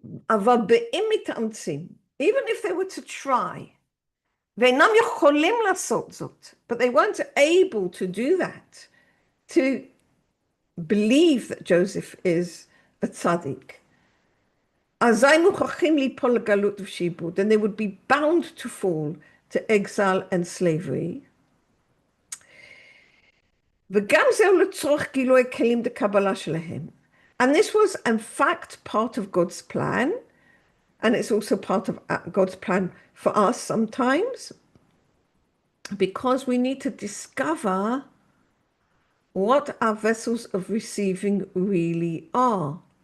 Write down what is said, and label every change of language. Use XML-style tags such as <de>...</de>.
<he>אבל באם מתאמצים,</he> <en>even if they were to try,</en> <he>ואינם יכולים לעשות זאת,</he> <en>but they weren't able to do that, to believe that Joseph is a tzaddik,</en> <he>אזי מוכרחים ליפול לגלות ושעבוד,</he> <en>and they would be bound to fall to exile and slavery.</en> <he>וגם זהו לצורך גילוי הכלים לקבלה שלהם.</he> <en>And this was, in fact, part of God's plan. And it's also part of God's plan for us sometimes, because we need to discover what our vessels of receiving really are.</en>